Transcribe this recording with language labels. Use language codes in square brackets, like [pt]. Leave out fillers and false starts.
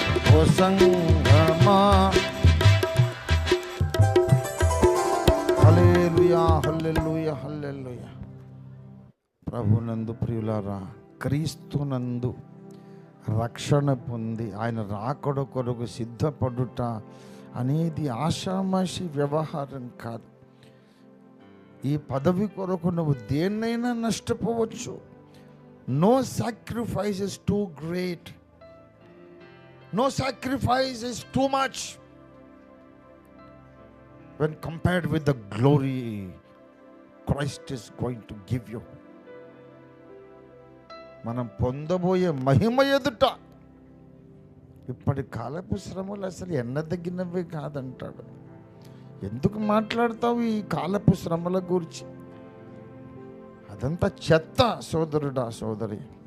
[te] ఓ సంగమా హల్లెలూయా హల్లెలూయా హల్లెలూయా ప్రభునందు ప్రియులారా క్రీస్తునందు రక్షణ పొంది ఆయన రాకడ కొరకు సిద్ధపడుట అనేది ఆషామాషి వ్యవహారం కాదు. ఈ పదవి కొరకు నువ్వు దేన్నైనా నష్టపోవచ్చు. [en] No sacrifice is too great, no sacrifice is too much when compared with the glory Christ is going to give you. [te] మనం పొందబోయే మహిమ ఎదుట ఇప్పటి కాలపు శ్రమలు అసలు ఎన్నదగినవి కాదంటాడు. ఎందుకు మాట్లాడతావు ఈ కాలపు శ్రమల గురించి? అదంతా చెత్త సోదరుడా సోదరి.